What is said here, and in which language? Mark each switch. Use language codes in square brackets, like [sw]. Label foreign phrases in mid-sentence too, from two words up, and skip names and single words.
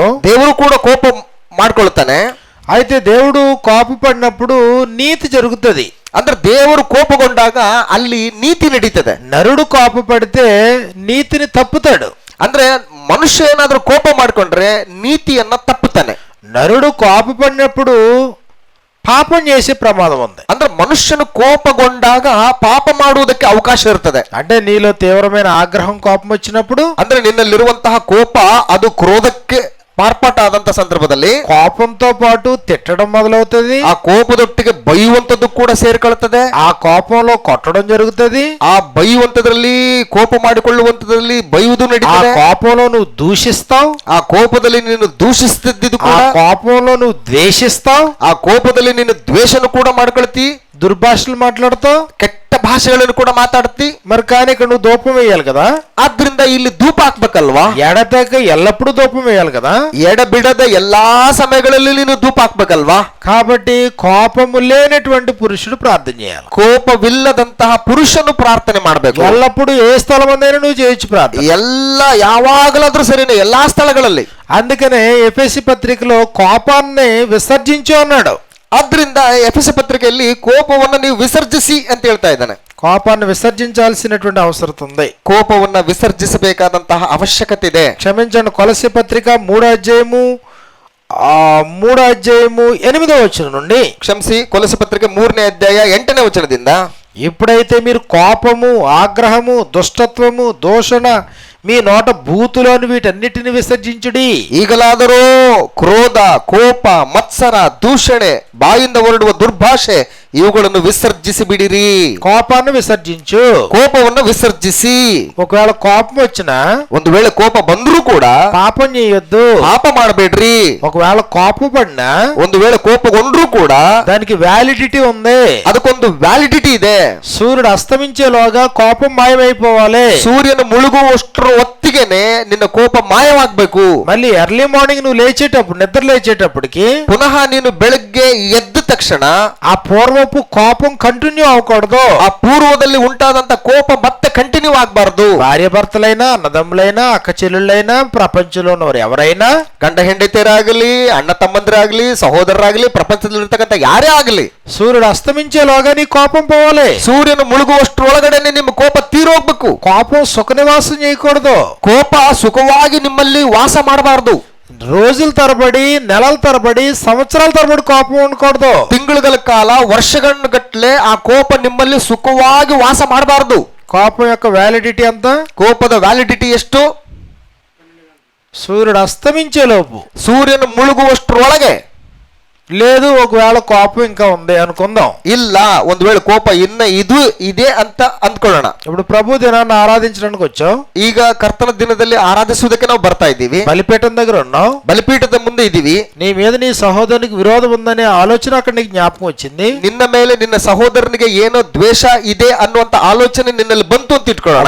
[kn] ದೇವರು ಕೂಡ ಕೋಪ ಮಾಡ್ಕೊಳ್ತಾನೆ. [te] అయితే దేవుడు కోపపడినప్పుడు నీతి జరుగుతుంది. [kn] ಅಂದ್ರೆ ದೇವರು ಕೋಪಗೊಂಡಾಗ ಅಲ್ಲಿ ನೀತಿ ನಡೀತದೆ. [te] నరుడు కోపపడితే నీతిని తప్పుతాడు. [kn] ಅಂದ್ರೆ ಮನುಷ್ಯ ಏನಾದ್ರೂ ಕೋಪ ಮಾಡ್ಕೊಂಡ್ರೆ ನೀತಿಯನ್ನ ತಪ್ಪುತ್ತಾನೆ. [te] నరుడు కోపపడినప్పుడు పాపం చేసే ప్రమాదం ఉంది. [kn] ಅಂದ್ರೆ ಮನುಷ್ಯನು ಕೋಪಗೊಂಡಾಗ ಪಾಪ ಮಾಡುವುದಕ್ಕೆ ಅವಕಾಶ ಇರ್ತದೆ. [te] అంటే నీలో తీవ్రమైన ఆగ్రహం, కోపం వచ్చినప్పుడు, [kn] ಅಂದ್ರೆ ನಿನ್ನಲ್ಲಿರುವಂತಹ ಕೋಪ ಅದು ಕ್ರೋಧಕ್ಕೆ ಮಾರ್ಪಾಟ ಆದಂತ ಸಂದರ್ಭದಲ್ಲಿ [te] కోపంతో పాటు తిట్టడం మొదలవుతుంది. [kn] ಆ ಕೋಪದೊಟ್ಟಿಗೆ ಬೈಯುವಂತದ್ದು ಕೂಡ ಸೇರ್ಕೊಳ್ತದೆ. [te] ఆ కోపంలో కొట్టడం జరుగుతుంది. [kn] ಆ ಬೈಯುವಂತದ್ರಲ್ಲಿ, ಕೋಪ ಮಾಡಿಕೊಳ್ಳುವಂತದ್ರಲ್ಲಿ ಬೈಯುವುದು ఆ ನಡೀತದೆ. [te] కోపంలో నువ్వు దూషిస్తావు. [kn] ಆ ಕೋಪದಲ್ಲಿ ನೀನು ದೂಷಿಸ್ತಿದ್ದು ఆ ಕೂಡ, [te] కోపంలో నువ్వు ద్వేషిస్తావు. [kn] ಆ ಕೋಪದಲ್ಲಿ ನೀನು ದ್ವೇಷನು ಕೂಡ ಮಾಡ್ಕೊಳ್ತಿ, [te] దుర్భాషలు మాట్లాడుతావు, [kn] ಕೆಟ್ಟ ಭಾಷೆಗಳನ್ನು ಕೂಡ ಮಾತಾಡ್ತಿ. [te] మరి కానీ ఇక్కడ నువ్వు ధూపం వేయాలి కదా. [kn] ಆದ್ರಿಂದ ಇಲ್ಲಿ ಧೂಪ ಹಾಕ್ಬೇಕಲ್ವಾ? [te] ఎడతెగ ఎల్లప్పుడూ ధూపం వేయాలి కదా. [kn] ಎಡಬಿಡದ ಎಲ್ಲಾ ಸಮಯಗಳಲ್ಲಿ ನೀನು ಧೂಪ ಹಾಕ್ಬೇಕಲ್ವಾ? [te] కాబట్టి కోపము లేనటువంటి పురుషుడు ప్రార్థన చేయాలి. [kn] ಕೋಪವಿಲ್ಲದಂತಹ ಪುರುಷನು ಪ್ರಾರ್ಥನೆ ಮಾಡಬೇಕು. [te] ఎల్లప్పుడూ ఏ స్థలమందైనా నువ్వు చేయొచ్చు ప్రార్థన. [kn] ಎಲ್ಲ ಯಾವಾಗಲಾದ್ರೂ ಸರಿನೇ, ಎಲ್ಲಾ ಸ್ಥಳಗಳಲ್ಲಿ. [te] అందుకనే ఎఫెసీ పత్రికలో కోపాన్ని విసర్జించు అన్నాడు. [kn] ಆದ್ರಿಂದ ಎಫೆಸ ಪತ್ರಿಕೆಯಲ್ಲಿ ಕೋಪವನ್ನು ನೀವು ವಿಸರ್ಜಿಸಿ ಅಂತ ಹೇಳ್ತಾ ಇದ್ದಾನೆ. [te] కోపాన్ని విసర్జించాల్సినటువంటి అవసరం ఉంది. [kn] ಕೋಪವನ್ನ ವಿಸರ್ಜಿಸಬೇಕಾದಂತಹ ಅವಶ್ಯಕತೆ ಇದೆ. [te] క్షమించండి, కొలస్సీ పత్రిక 3వ అధ్యాయము 8వ వచనం నుండి, [kn] ಕ್ಷಮಿಸಿ, ಕೊಲೊಸ್ಸೆ ಪತ್ರಿಕೆ 3ನೇ ಅಧ್ಯಾಯ 8ನೇ ವಚನದಿಂದ, [te] ఇప్పుడైతే మీరు కోపము, ఆగ్రహము, దుష్టత్వము, దూషణ మీ నోట బూతులోని వీటన్నిటిని విసర్జించుడి. [kn] ಈಗಲಾದರೂ ಕ್ರೋಧ, ಕೋಪ, ಮತ್ಸರ, ದೂಷಣೆ, ಬಾಯಿಂದ ಹೊರಡುವ ದುರ್ಭಾಷೆ ಇವುಗಳನ್ನು ವಿಸರ್ಜಿಸಿ ಬಿಡಿರಿ. [te] కోపాన్ని విసర్జించు. [kn] ಕೋಪವನ್ನು ವಿಸರ್ಜಿಸಿ. [te] ఒకవేళ కోపం వచ్చినా [kn] ಒಂದು ವೇಳೆ ಕೋಪ ಬಂದರೂ ಕೂಡ [te] పాపం చేయొద్దు. [kn] ಪಾಪ ಮಾಡಬೇಡ್ರಿ. [te] ఒకవేళ కోపం పడినా [kn] ಒಂದು ವೇಳೆ ಕೋಪಗೊಂಡ್ರೂ ಕೂಡ [te] దానికి వ్యాలిడిటీ ఉంది. [kn] ಅದಕ್ಕೊಂದು ವ್ಯಾಲಿಡಿಟಿ ಇದೆ. [te] సూర్యుడు అస్తమించేలోగా కోపం మాయమైపోవాలి. [kn] ಸೂರ್ಯನ ಮುಳುಗುವಷ್ಟರ ಹೊತ್ತಿಗೆನೆ ನಿನ್ನ ಕೋಪ ಮಾಯವಾಗಬೇಕು. [te] మళ్ళీ [en] early morning [te] నువ్వు లేచేటప్పుడు నిద్ర లేచేటప్పటికి [kn] ಪುನಃ ನೀನು ಬೆಳಗ್ಗೆ ಎದ್ದ ತಕ್ಷಣ [te] ఆ పూర్వపు కోపం కంటిన్యూ అవ్వకూడదు. [kn] ಆ ಪೂರ್ವದಲ್ಲಿ ಉಂಟಾದಂತ ಕೋಪ ಮತ್ತೆ ಕಂಟಿನ್ಯೂ ಆಗಬಾರದು. [te] భార్య భర్తలైనా, అన్నదమ్ములైనా, అక్క చెల్లెళ్ళైనా, ప్రపంచంలో ఉన్నవారు ఎవరైనా, [kn] ಗಂಡ ಹೆಂಡತಿಯರಾಗಲಿ, ಅಣ್ಣ ತಮ್ಮಂದಿರಾಗಲಿ, ಸಹೋದರರಾಗಲಿ, ಪ್ರಪಂಚದಲ್ಲಿರ್ತಕ್ಕಂಥ ಯಾರೇ ಆಗಲಿ, [te] సూర్యుడు అస్తమించేలోగా నీ కోపం పోవాలి. [kn] ಸೂರ್ಯನು ಮುಳುಗುವಷ್ಟರೊಳಗಡೆನೆ ನಿಮ್ಮ ಕೋಪ ತೀರೋಗ್ಬೇಕು. [te] కోపం సుఖ నివాసం చేయకూడదు. [kn] ಕೋಪ ಸುಖವಾಗಿ ನಿಮ್ಮಲ್ಲಿ ವಾಸ ಮಾಡಬಾರದು. [te] రోజుల తరబడి, నెలల తరబడి, సంవత్సరాల తరబడి కోపం ఉండకూడదు. [kn] ತಿಂಗಳುಗಳ ಕಾಲ, ವರ್ಷಗಳ ಗಟ್ಟಲೆ ಆ ಕೋಪ ನಿಮ್ಮಲ್ಲಿ ಸುಖವಾಗಿ ವಾಸ ಮಾಡಬಾರದು. [te] కోపం యొక్క వ్యాలిడిటీ ఎంత? [kn] ಕೋಪದ ವ್ಯಾಲಿಡಿಟಿ ಎಷ್ಟು? [te] సూర్యుడు అస్తమించేలోపు. [kn] ಸೂರ್ಯನು ಮುಳುಗುವಷ್ಟರೊಳಗೆ. [te] లేదు, ఒకవేళ కోపం ఇంకా ఉంది అనుకుందాం. [kn] ಇಲ್ಲ, ಒಂದು ವೇಳೆ ಕೋಪ ಇನ್ನ ಇದೆ ಅಂತ ಅಂದ್ಕೊಳ್ಳೋಣ. [te] ఇప్పుడు ప్రభు దినాన్ని ఆరాధించడానికి వచ్చాం. [kn] ಈಗ ಕರ್ತನ ದಿನದಲ್ಲಿ ಆರಾಧಿಸುವುದಕ್ಕೆ ನಾವು ಬರ್ತಾ ಇದ್ದೀವಿ. [te] బలిపీఠం దగ్గర ఉన్నాం. [kn] ಬಲಿಪೀಠದ ಮುಂದೆ ಇದ್ದೀವಿ. [te] నీ మీద నీ సహోదరునికి విరోధం ఉందనే ఆలోచన అక్కడ నీకు జ్ఞాపకం వచ్చింది. [kn] ನಿನ್ನ ಮೇಲೆ ನಿನ್ನ ಸಹೋದರನಿಗೆ ಏನೋ ದ್ವೇಷ ಇದೆ ಅನ್ನುವಂತ ಆಲೋಚನೆ ನಿನ್ನಲ್ಲಿ ಬಂತು ಅಂತ ಇಟ್ಕೊಳ್ಳೋಣ.